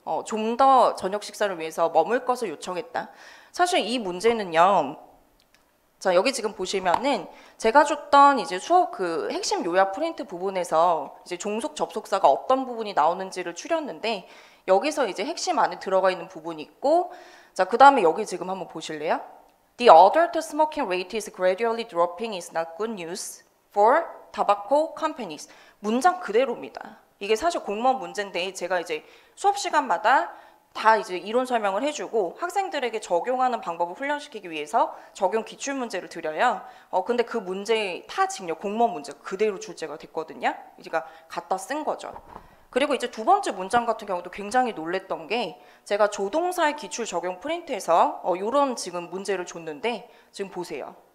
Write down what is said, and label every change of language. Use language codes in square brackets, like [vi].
[ko] 좀 더 저녁 식사를 위해서 머물 것을 요청했다. 사실 이 문제는요. 자, 여기 지금 보시면은 제가 줬던 이제 수업 그 핵심 요약 프린트 부분에서 이제 종속 접속사가 어떤 부분이 나오는지를 추렸는데 여기서 이제 핵심 안에 들어가 있는 부분이 있고, 자, 그 다음에 여기 지금 한번 보실래요? [en] The adult smoking rate is gradually dropping is not good news for tobacco companies. [ko] 문장 그대로입니다. 이게 사실 공무원 문제인데 제가 이제 수업 시간마다 다 이제 이론 설명을 해주고 학생들에게 적용하는 방법을 훈련시키기 위해서 적용 기출 문제를 드려요. 근데 그 문제 타직요 공무원 문제가 그대로 출제가 됐거든요. 제가 갖다 쓴 거죠. 그리고 이제 두 번째 문장 같은 경우도 굉장히 놀랬던 게 제가 조동사의 기출 적용 프린트에서 이런 지금 문제를 줬는데 지금 보세요.